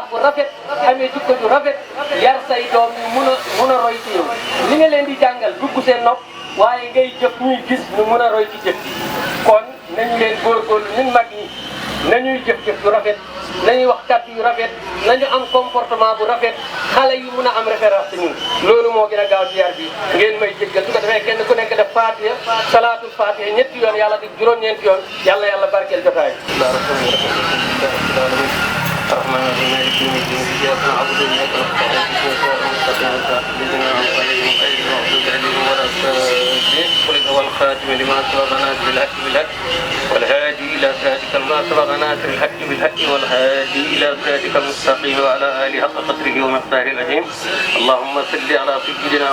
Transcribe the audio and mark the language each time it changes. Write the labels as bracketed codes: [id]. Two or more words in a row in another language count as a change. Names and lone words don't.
[wo] bu rafet amee jikko ju rafet yar say doom yi mun a roy ci yow li nga leen di jàngal dugg seen nopp waaye ngay jëf ñuy gis ñu mun a roy ci jëf kon nañu leen góorgóorlu ñun mag ñi nañuy jëf-jëf yu rafet nañuy wax kàddu yu rafet nañu am comportement bu rafet xale yi mun a am référence ñun loolu moo gën a gaaw ci yar bi ngeen may jéggal su ko defee kenn ku nekk def fatiha [ar] صلاة الفاتحة [wo] ñetti yoon yàlla di juróom-ñeenti yoon yàlla barkeel jotaay [ar] الرحمن الرحيم مالك يوم الدين اياك نعبد واياك نستعين اهدنا الصراط المستقيم صراط الذين انعمت عليهم غير المغضوب عليهم ولا الضالين والخاتم لما سبق ناصر الحق بالحق والهادي الى صراطك ما سبق ناصر الحق بالحق والهادي الى صراطك المستقيم وعلى اله حق قدره ومقداره العظيم اللهم صل على سيدنا